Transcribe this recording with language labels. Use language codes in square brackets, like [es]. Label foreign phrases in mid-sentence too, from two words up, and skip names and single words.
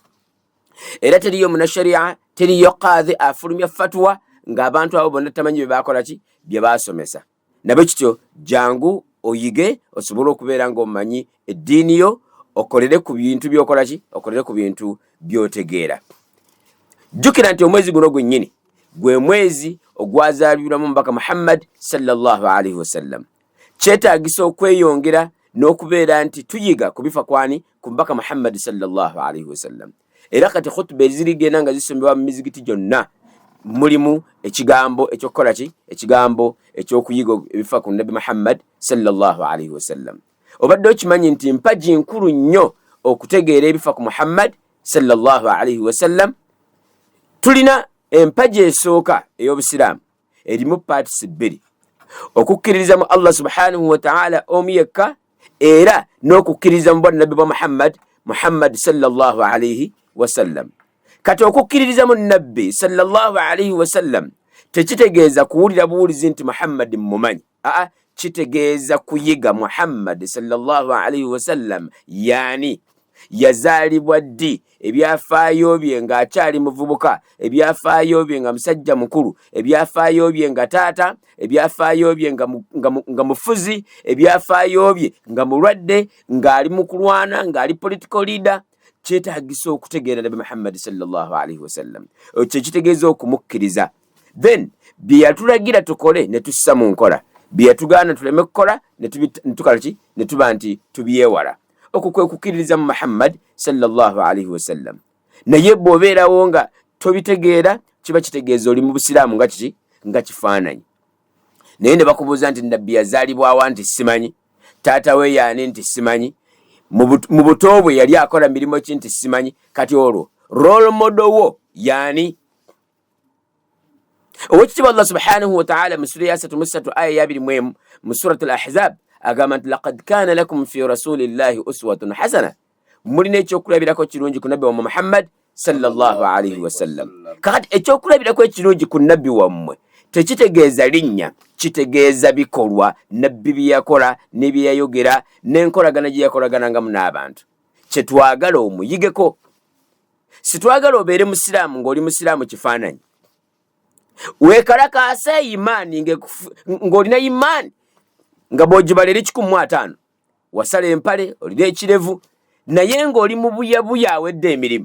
[lg] Era teriyo munasharia, teriyo qadhi afulumya fatwa ng'abantu abo bonna tamanyi bye bakola ki? Bye baasomesa. Nabwe kityo jangu oyige osobole okubeera ng'omanyi eddiini yo, okolere ku bintu by'okola ki? Okolere ku bintu by'otegeera. Jjukira nti omwezi guno gwennyini gwe mwezi ogwazaalibwamu Mubaka Muhammad [ar] صلى الله عليه وسلم. [lg] Kyetaagisa okweyongera n'okubeera nti tuyiga ku bifa kwani? Ku Mubaka Muhammad [ar] صلى الله عليه وسلم. [lg] Era kati khutba ezirigenda nga zisomebwa mu mizigiti gyonna mulimu ekigambo ekyokukola ki? Ekigambo ekyokuyiga ebifa ku Nabi Muhammad [ar] صلى الله عليه وسلم. [lg] Obadde okimanyi nti mpaji nkulu nnyo okutegeera ebifa ku Muhammad [ar] صلى الله عليه وسلم. [lg] Tulina empaji esooka ey'obusiraamu erimu parts bbiri: okukkiririza mu Allah [ar] سبحانه وتعالى [lg] omu yekka, era n'okukkiririza mu bwannabi bwa Muhammad [ar] صلى الله عليه وسلم. [lg] Kati okukkiririza mu nabbi [ar] صلى الله عليه وسلم [lg] tekitegeeza kuwulira buwulizi nti Muhammad mmumanyi. Kitegeeza kuyiga Muhammad [ar] صلى الله عليه وسلم [lg] yani yazaalibwa ddi, ebyafaayo bye ng'akyali muvubuka, ebyafaayo bye nga musajja mukulu, ebyafaayo bye nga taata, ebyafaayo bye nga mufuzi, ebyafaayo bye nga mulwadde, ng'ali mu kulwana, ng'ali [en] political leader. [lg] Kyetaagisa okutegeera Nabi Muhammad [ar] صلى الله عليه وسلم. [lg] Ekyo kitegeeza okumukkiriza. Then bye yatulagira tukole ne tussa mu nkola, bye yatugaana tuleme kukola ne tuba nti tubyewala. Okwo kwe kukkiririza mu Muhammad [ar] صلى الله عليه وسلم. [lg] Naye bw'obeerawo nga tobitegeera kiba kitegeeza oli mu busiraamu nga kifaananyi. Naye ne bakubuuza nti nabbi yazaalibwawa nti simanyi, taata we yaani nti simanyi, mu buto bwe yali akola mirimu ki nti simanyi. Kati olwo [en] role model [lg] wo yaani? Owekitiibwa Allah [ar] سبحانه وتعالى [lg] mu sura ya 33 aya ya 21 mu surat al-Ahzab agamba nti [ar] لقد كان لكم في رسول الله أسوة حسنة, [lg] mulina ekyokulabirako kirungi ku nabbi wammwe Muhammad [ar] صلى الله عليه وسلم. [lg] Kakati ekyokulabirako ekirungi ku nabbi wammwe tekitegeeza linnya, kitegeeza bikolwa nabbi bye yakola ne bye yayogera n'enkolagana gye yakolaganangamu n'abantu. Kyetwagala omuyigeko, sitwagala obeere musiraamu ng'oli musiraamu kifaananyi, weekalakaasa imaani ng'olina imaani nga bw'ogibala eri 150 wasala empale olina ekirevu naye ng'oli mu buyabuya awedde emirimu.